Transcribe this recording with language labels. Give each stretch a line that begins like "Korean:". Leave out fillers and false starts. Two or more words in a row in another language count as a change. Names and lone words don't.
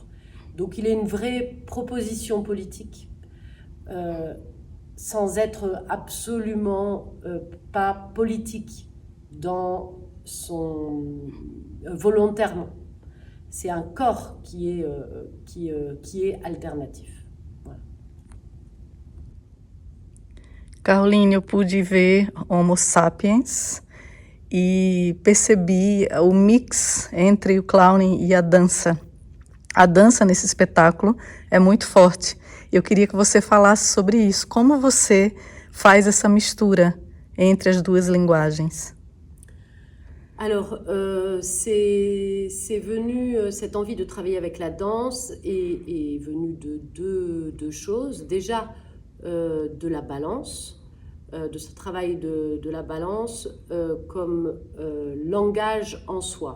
French: Donc il est une vraie proposition politique, sans être absolument pas politique dans son volontairement. C'est un corps qui est alternatif. Voilà.
Portuguese: Caroline, eu pude ver Homo sapiens e percebi o mix entre o clowning e a dança. A dança nesse espetáculo é muito forte. Eu queria que você falasse sobre isso. Como você faz essa mistura entre as duas linguagens?
French: Alors, c'est venu, cette envie de travailler avec la danse est venue de deux choses. Déjà, de la balance, de ce travail de la balance comme langage en soi.